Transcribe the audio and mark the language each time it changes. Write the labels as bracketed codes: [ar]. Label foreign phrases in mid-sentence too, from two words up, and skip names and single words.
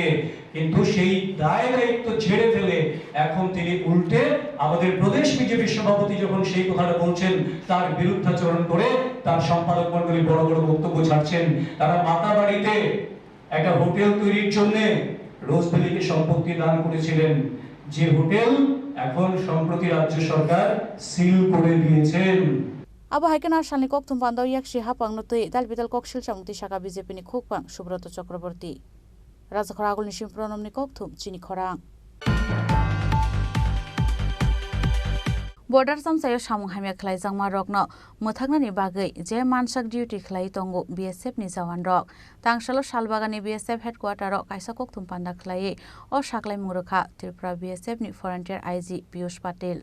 [bn] কিন্তু সেই দায় দায়িত্ব ছেড়ে ফেলে এখন তিনি উল্টে আমাদের প্রদেশ বিজেপির সভাপতি যখন সেই কথাটা বলছেন, তার বিরুদ্ধাচরণ করে তার সম্পাদক মণ্ডলী বড় বড় বক্তব্য ছাড়ছেন। তারা মাতাবাড়িতে একটা হোটেল তৈরির জন্য রোজবেলিকে সম্পত্তি দান করেছিলেন, যে হোটেল এখন সম্প্রতি রাজ্য সরকার সিল করে দিয়েছেন। [trp] Abo haikenar shalni kok tum pandau yak shi hapang no tui dal bidal kok shil chamukti shaka BJP ni khokpang Subrata Chakraborty. Raja khoragul ni shimpronom ni kok thum chini khorang. Border samsayo samung hamya khlai jangma rokno muthakna ni bagai je mansak duty khlai tongo BSF ni jawan rok tangshalo salbagani BSF headquarter rok kaisa kok thum panda khlai o saklai murukha Tripura BSF ni Frontier IG Piyush Patel.